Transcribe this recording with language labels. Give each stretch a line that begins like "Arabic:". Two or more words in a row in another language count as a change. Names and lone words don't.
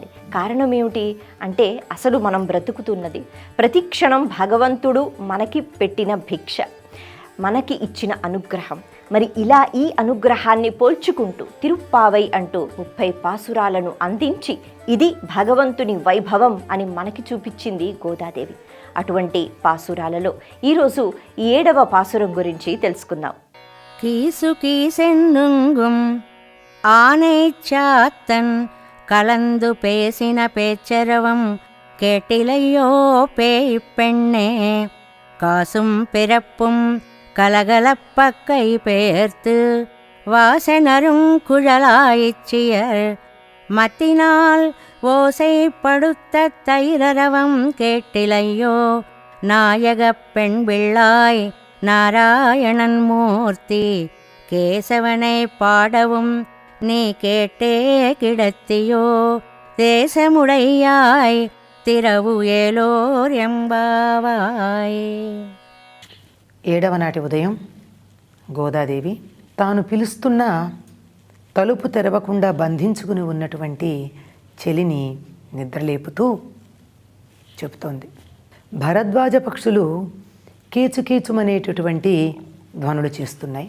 Telugu: కారణం ఏమిటి అంటే అసలు మనం బ్రతుకుతున్నది ప్రతి క్షణం భగవంతుడు మనకి పెట్టిన భిక్ష, మనకి ఇచ్చిన అనుగ్రహం. మరి ఇలా ఈ అనుగ్రహాన్ని పోల్చుకుంటూ తిరుప్పావై అంటూ 30 పాసురాలను అందించి ఇది భగవంతుని వైభవం అని మనకి చూపించింది గోదాదేవి. అటువంటి పాసురాలలో ఈరోజు 7వ పాసురం గురించి తెలుసుకుందాం.
Tamil: கீசு கீசென்னுங்கும் ஆனைச்சாத்தன் கலந்து பேசின பேச்சரவம் கேட்டிலையோ பேய் பெண்ணே, காசும் பிறப்பும் கலகலப்பக்கை பேர்த்து வாசனரும் குழலாயிச்சியர் மத்தினால் ஓசைப்படுத்த தைரரவம் கேட்டிலையோ நாயகப் பெண் பிள்ளாய் நாராயணன் மூர்த்தி, கேசவனை பாடவும் நீ கேட்டே கிடத்தியோ, தேசமுடையாய் திரவு ஏலோர் ఎంబావాయ్.
Telugu: 7వ నాటి ఉదయం గోదాదేవి తాను పిలుస్తున్న తలుపు తెరవకుండా బంధించుకుని ఉన్నటువంటి చెలిని నిద్రలేపుతూ చెబుతోంది. భరద్వాజ పక్షులు కీచుకీచుమనేటటువంటి ధ్వనులు చేస్తున్నాయి.